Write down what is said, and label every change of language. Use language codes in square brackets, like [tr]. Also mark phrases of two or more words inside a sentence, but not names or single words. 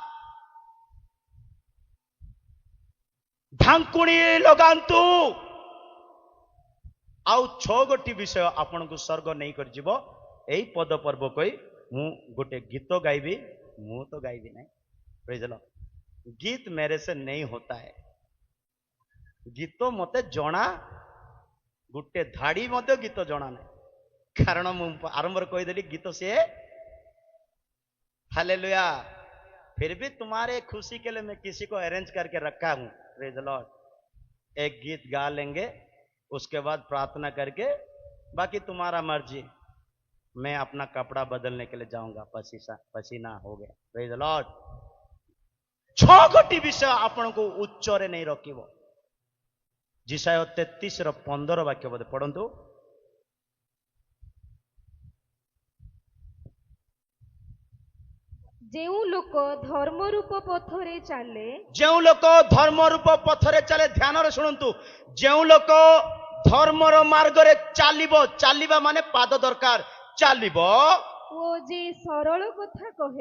[or] ଢାଙ୍କୁଣି ଲଗାନ୍ତୁ। ଆଉ 6ଗୋଟି ବିଷୟ ଆପଣଙ୍କୁ ସ୍ୱର୍ଗ ନେଇକରି ଯିବ। ଏଇ ପଦ ପର୍ବ କହି ମୁଁ ଗୋଟେ ଗୀତ ଗାଇବି। ମୁଁ ତ ଗାଇବି ନାହିଁ, ବୁଝିଲ? ଗୀତ [hi] मेरे से नहीं होता है। [or] ଗୀତ ମତେ ଜଣା, ଗୋଟେ ଧାଡି ମଧ୍ୟ ଗୀତ ଜଣା ନାହିଁ। କାରଣ ମୁଁ ଆରମ୍ଭରେ କହିଦେଲି ଗୀତ ସିଏ। हालेलुया। [hi] फिर भी तुम्हारे खुशी के लिए मैं किसी को अरेंज करके रखा हूं। [en] Praise the Lord. [hi] एक गीत गा लेंगे, उसके बाद प्रार्थना करके बाकी तुम्हारा मर्जी। मैं अपना कपड़ा बदलने के लिए जाऊंगा, पसीना हो गया। [en] Praise the Lord. [or] 6ଗୋଟି ବିଷୟ ଆପଣଙ୍କୁ ଉଚ୍ଚରେ ନେଇ ରଖିବ। ଯିଶାଇୟ 33:15 ବାକ୍ୟ ବୋଧେ ପଢ଼ନ୍ତୁ। ଯେଉଁ ଲୋକ ଧର୍ମ ରୂପ ପଥରେ ଚାଲେ ଯେଉଁ ଲୋକ ଧର୍ମ ରୂପ ପଥରେ ଚାଲେ, ଧ୍ୟାନରେ ଶୁଣନ୍ତୁ, ଯେଉଁ ଲୋକ ଧର୍ମର ମାର୍ଗରେ ଚାଲିବ, ଚାଲିବା ମାନେ ପାଦ ଦରକାର, ଚାଲିବ, ଓ ଯେ ସରଳ କଥା କହେ